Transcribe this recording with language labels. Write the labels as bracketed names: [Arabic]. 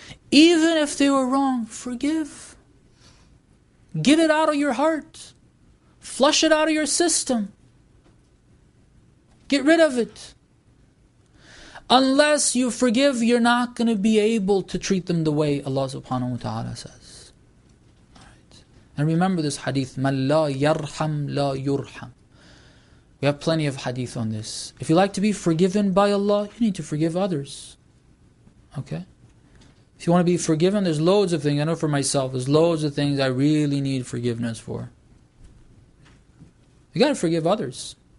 [English] Even if they were wrong, forgive. Get it out of your heart. Flush it out of your system. Get rid of it. Unless you forgive, you're not going to be able to treat them the way Allah subhanahu wa ta'ala says. Alright. And remember this hadith, [Arabic] مَنْ لَا يَرْحَمْ لَا يُرْحَمْ. [English] We have plenty of hadith on this. If you like to be forgiven by Allah, you need to forgive others. Okay? If you want to be forgiven, there's loads of things. I know for myself, there's loads of things I really need forgiveness for. You got to forgive others.